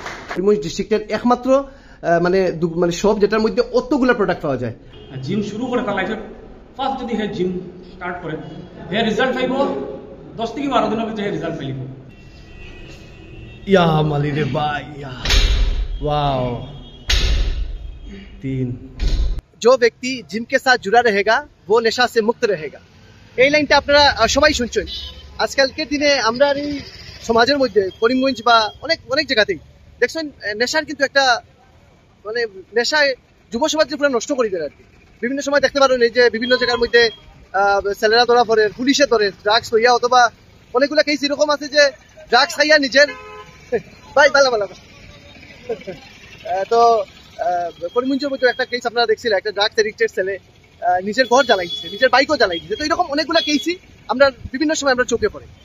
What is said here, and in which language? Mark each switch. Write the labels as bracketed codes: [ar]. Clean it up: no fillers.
[bn] করিমগঞ্জ ডিস্ট্রিক্টের একমাত্র মানে মানে সব যেটার মধ্যে অতগুলো প্রোডাক্ট পাওয়া যায়। জিম শুরু করে তার লাইফে ফার্স্ট যদি হে জিম স্টার্ট করে হে রেজাল্ট পাইব 10 থেকে 12 দিনের ভিতরে হে রেজাল্ট পাইব। [hi] या माली रे भाई या वाओ 3 जो व्यक्ति जिम के साथ जुड़ा रहेगा वो नेशा से मुक्त रहेगा। [bn] এই লাইনটা আপনারা সবাই শুনছেন। আজকালকের দিনে আমরা এই সমাজের মধ্যে করিমগঞ্জ বা অনেক অনেক জায়গাতেই দেখছেন নেশার কিন্তু একটা মানে নেশায় যুব সমাজকে পুরো নষ্ট করে দেয় আর কি। বিভিন্ন সময় দেখতে পারেন এই যে বিভিন্ন জায়গার মধ্যে ছেলেরা ধরা পড়ে, পুলিশে ধরে ড্রাগস হইয়া, অথবা অনেকগুলো কেস এরকম আছে যে ড্রাগস খাইয়া নিজের ভাই ভালো ভালো তো করিমগঞ্জের মধ্যে একটা কেস আপনারা দেখছিলেন, একটা ড্রাগস এডিক্টেড ছেলে নিজের ঘর জ্বালাই দিচ্ছে, নিজের বাইকও জ্বালাই দিচ্ছে। তো এরকম অনেকগুলো কেসই আমরা বিভিন্ন সময় আমরা চোখে পড়ে।